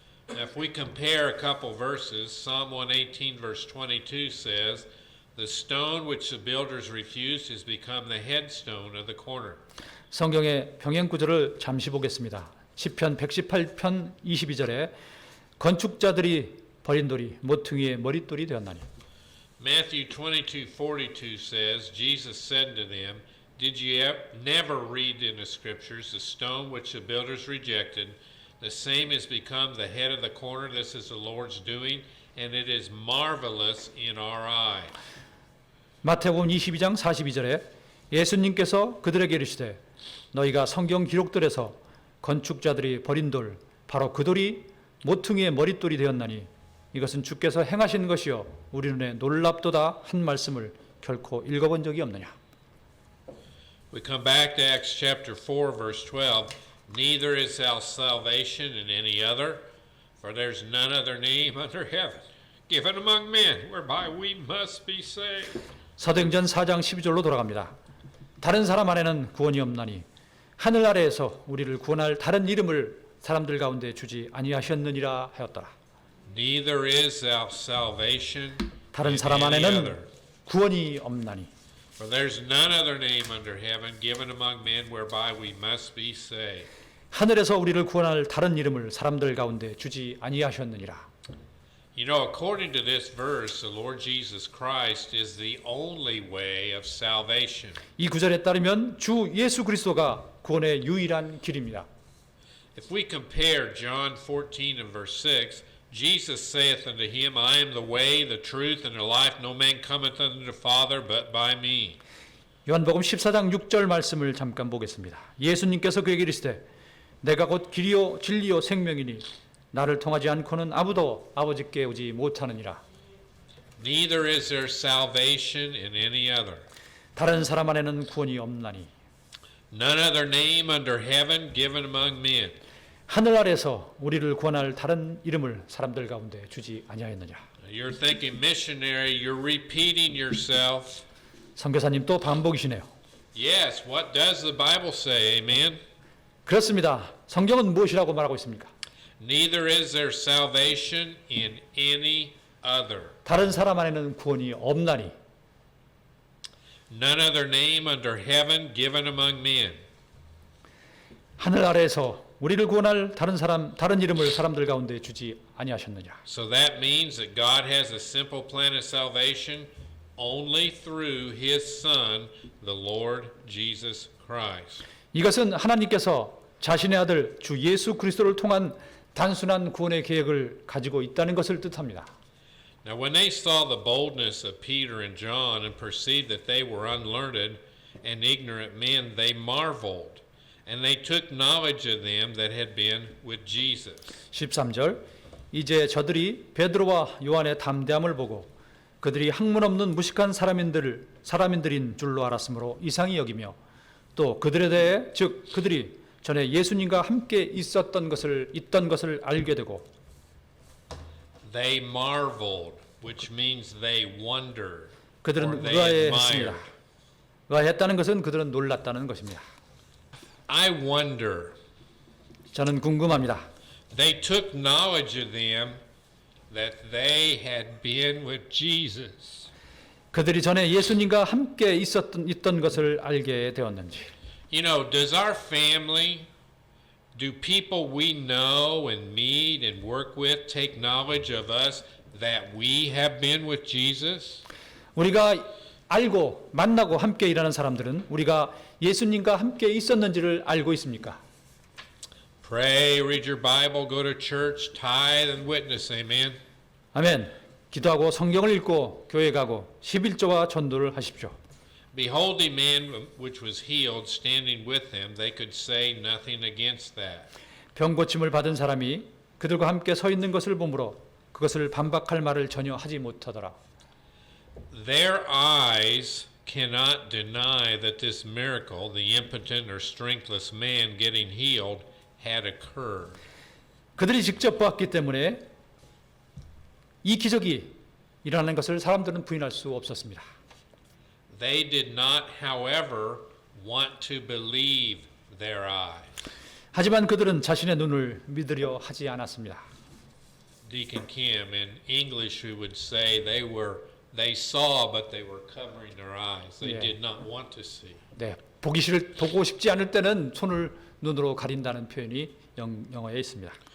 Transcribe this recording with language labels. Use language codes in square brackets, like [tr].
[en] Now, if we compare a couple verses, Psalm 118 verse 22 says, The stone which the builders refused has become the headstone of the corner. [ko] 성경의 병행 구절을 잠시 보겠습니다. 시편 118편 22절에 건축자들이 버린 돌이 모퉁이의 머릿돌이 되었나니. [en] Matthew 22:42 says, Jesus said to them, Did you never read in the scriptures, the stone which the builders rejected, the same has become the head of the corner? This is the Lord's doing, and it is marvelous in our eye. [ko] 마태복음 22장 42절에 예수님께서 그들에게 이르시되 너희가 성경 기록들에서 건축자들이 버린 돌 바로 그 돌이 모퉁이의 머릿돌이 되었나니 이것은 주께서 행하신 것이요 우리 눈에 놀랍도다 한 말씀을 결코 읽어본 적이 없느냐. [en] We come back to Acts chapter 4 verse 12. Neither is thou salvation in any other, for there's none other name under heaven given among men whereby we must be saved. [ko] 사도행전 4장 12절로 돌아갑니다. 다른 사람 안에는 구원이 없나니 하늘 아래에서 우리를 구원할 다른 이름을 사람들 가운데 주지 아니하셨느니라 하였더라. [en] Neither is thou salvation [ko] 다른 [en] in [ko] 사람 [en] any [ko] 안에는 [en] other. [ko] 구원이 없나니 [en] For there's none other name under heaven given among men whereby we must be saved. [ko] 하늘에서 우리를 구원할 다른 이름을 사람들 가운데 주지 아니하셨느니라. [en] You know, according to this verse, the Lord Jesus Christ is the only way of salvation. [ko] 이 구절에 따르면 주 예수 그리스도가 구원의 유일한 길입니다. [en] If we compare John 14 and verse 6, Jesus saith unto him, I am the way, the truth, and the life. No man cometh unto the Father but by me. [ko] 요한복음 14장 6절 말씀을 잠깐 보겠습니다. 예수님께서 그에게 이르시되 내가 곧 길이요 진리요 생명이니 나를 통하지 않고는 아무도 아버지께 오지 못하느니라. [en] Neither is there salvation in any other. [ko] 다른 사람 안에는 구원이 없나니 [en] None other name under heaven given among men. [ko] 하늘 아래서 우리를 구원할 다른 이름을 사람들 가운데 주지 아니하였느냐. [en] You're thinking missionary, you're repeating yourself. [ko] 선교사님 또 반복이시네요. [en] Yes, what does the Bible say? Amen. [ko] 그렇습니다. 성경은 무엇이라고 말하고 있습니까? [en] Neither is there salvation in any other. [ko] 다른 사람 안에는 구원이 없나니 [en] None other name under heaven given among men. [ko] 하늘 아래에서 우리를 구원할 다른 이름을 사람들 가운데 주지 아니하셨느냐. [en] So that means that God has a simple plan of salvation only through His Son, the Lord Jesus Christ. [ko] 이것은 하나님께서 자신의 아들 주 예수 그리스도를 통한 단순한 구원의 계획을 가지고 있다는 것을 뜻합니다. [en] Now when they saw the boldness of Peter and John and perceived that they were unlearned and ignorant men, they marveled, and they took knowledge of them that had been with Jesus. [ko] 13절 이제 저들이 베드로와 요한의 담대함을 보고 그들이 학문 없는 무식한 사람인들인 줄로 알았으므로 이상히 여기며 또 그들에 대해 즉 그들이 전에 예수님과 함께 있던 것을 알게 되고 [en] They marveled, which means they wondered, or [ko] 그들은 [en] they admired. [ko] 의아해했습니다. 의아했다는 것은 그들은 놀랐다는 것입니다. [en] I wonder. [ko] 저는 궁금합니다. [en] They took knowledge of them that they had been with Jesus. [ko] 그들이 전에 예수님과 함께 있던 것을 알게 되었는지. [en] You know, does our family, do people we know and meet and work with take knowledge of us that we have been with Jesus? [ko] 우리가 알고 만나고 함께 일하는 사람들은 우리가 예수님과 함께 있었는지를 알고 있습니까? [en] Pray, read your Bible, go to church, tithe and witness. Amen. [ko] 아멘. 기도하고 성경을 읽고 교회 가고 11조와 전도를 하십시오. [en] Behold a man which was healed standing with them. They could say nothing against that. [ko] 병 고침을 받은 사람이 그들과 함께 서 있는 것을 보므로 그것을 반박할 말을 전혀 하지 못하더라. [en] Their eyes cannot deny that this miracle, the impotent or strengthless man getting healed, had occurred. [ko] 그들이 직접 보았기 때문에 이 기적이 일어나는 것을 사람들은 부인할 수 없었습니다. [en] They did not, however, want to believe their eyes. [ko] 하지만 그들은 자신의 눈을 믿으려 하지 않았습니다. [en] Deacon Kim, in English, we would say they saw, but they were covering their eyes. They Yeah. did not want to see. [ko] 네, 보고 싶지 않을 때는 손을 눈으로 가린다는 표현이 영어에 있습니다.